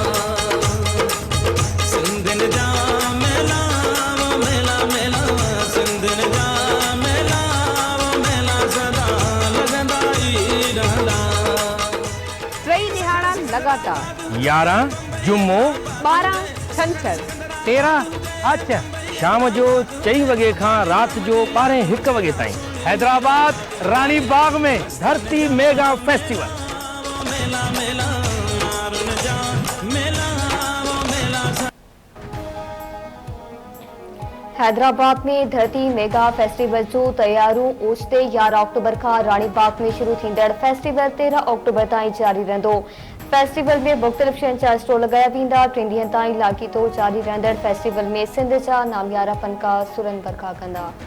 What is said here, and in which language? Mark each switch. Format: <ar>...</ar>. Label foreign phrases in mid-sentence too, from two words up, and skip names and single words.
<sd>सिंधिन जा मेला मेला मेला सिंधिन जा मेला मेला सदा लगंदा ई रहंदा। टई दिहाड़ा लगातार 11 जुम्मो 12 छंछर 13 अच्छा शाम जो 4 वगे खां रात जो 12-1 वगे ताईं हैदराबाद रानी बाग में धरती मेगा फेस्टिवल। मेला मेला जा मेला मेला हैदराबाद में धरती मेगा फेस्टिवल जो तैयारियूं ओचिते 11 अक्टूबर खां रानी बाग में शुरू थींदड़ फेस्टिवल 13 अक्टूबर ताईं जारी रहंदो। फेस्टिवल में मुख़्तलिफ़ शयुनि जा स्टॉल लगाया वेंदा। 3 ॾींहनि ताईं लाॻीतो जारी रहंदड़ फेस्टिवल में सिंध जा नामियारा फनकार सुरनि बरखा कंदा।</sd>